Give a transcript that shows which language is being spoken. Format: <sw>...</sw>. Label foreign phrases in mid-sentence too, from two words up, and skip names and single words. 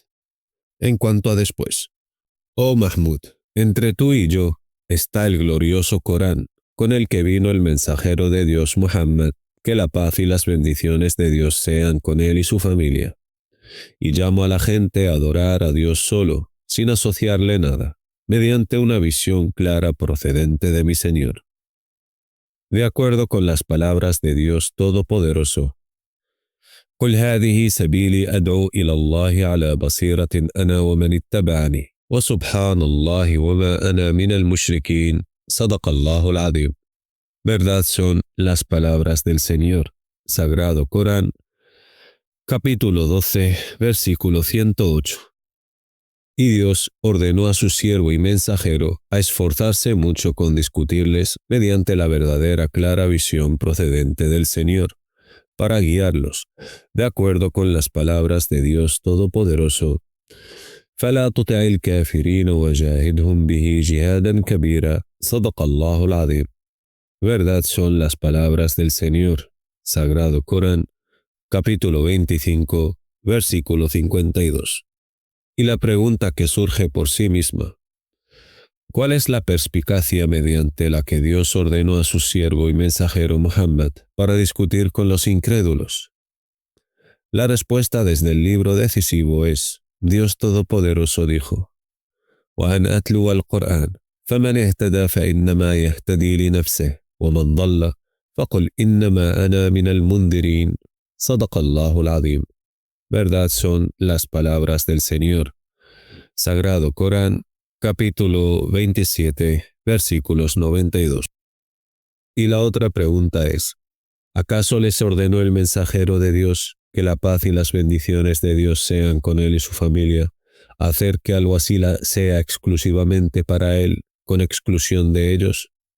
<es>En cuanto a después, oh Mahmud, entre tú y yo está el glorioso Corán, con el que vino el mensajero de Dios Muhammad, que la paz y las bendiciones de Dios sean con él y su familia. Y llamo a la gente a adorar a Dios solo, sin asociarle nada, mediante una visión clara procedente de mi Señor. De acuerdo con las palabras de Dios Todopoderoso,</es> <ar>قل هذه سبيلي أدعو إلى الله على بصيرة أنا ومن اتبعني وسبحان الله وما أنا من المشركين صدق الله العظيم.</ar> <es>Verdad son las palabras del Señor. Sagrado Corán, capítulo 12, versículo 108. Y Dios ordenó a su siervo y mensajero a esforzarse mucho con discutirles mediante la verdadera clara visión procedente del Señor, para guiarlos, de acuerdo con las palabras de Dios Todopoderoso.</es> <ar>فلا تطع الكافرين وجاهدهم به جهادا كبيرا صدق الله العظيم.</ar> <es>Verdad son las palabras del Señor. Sagrado Corán, capítulo 25, versículo 52. Y la pregunta que surge por sí misma: ¿cuál es la perspicacia mediante la que Dios ordenó a su siervo y mensajero Muhammad para discutir con los incrédulos? La respuesta desde el libro decisivo es: Dios Todopoderoso dijo:</es> <ar>وأن أتلو القرآن فمن اهتدى فإنما يهتدي لنفسه ومن ضل فقل إنما أنا من المنذرين صدق الله العظيم.</ar> <es>Verdad son las palabras del Señor. Sagrado Corán, capítulo 27, versículos 92. Y la otra pregunta es: ¿acaso les ordenó el mensajero de Dios, que la paz y las bendiciones de Dios sean con él y su familia, hacer que al-Wasila sea exclusivamente para él, con exclusión de ellos?</es>